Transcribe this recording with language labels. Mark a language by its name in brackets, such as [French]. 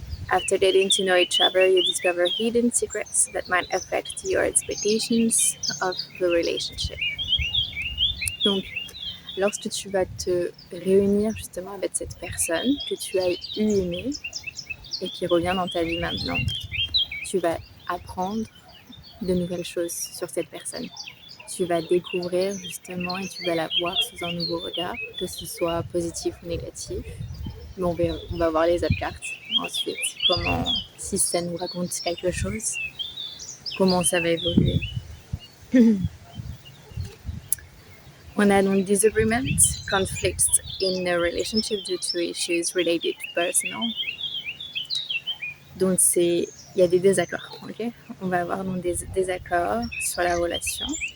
[English] After getting to know each other, you discover hidden secrets that might affect your expectations of the relationship. [French] Donc, lorsque tu vas te réunir justement avec cette personne que tu as aimée et qui revient dans ta vie maintenant, tu vas apprendre de nouvelles choses sur cette personne. Tu vas découvrir justement et tu vas la voir sous un nouveau regard, que ce soit positif ou négatif. Mais on va voir les autres cartes ensuite, si ça nous raconte quelque chose, comment ça va évoluer. On a donc [English] disagreements, conflicts in a relationship due to issues related to personal. [French] Donc il y a des désaccords, ok? On va avoir donc des désaccords sur la relation.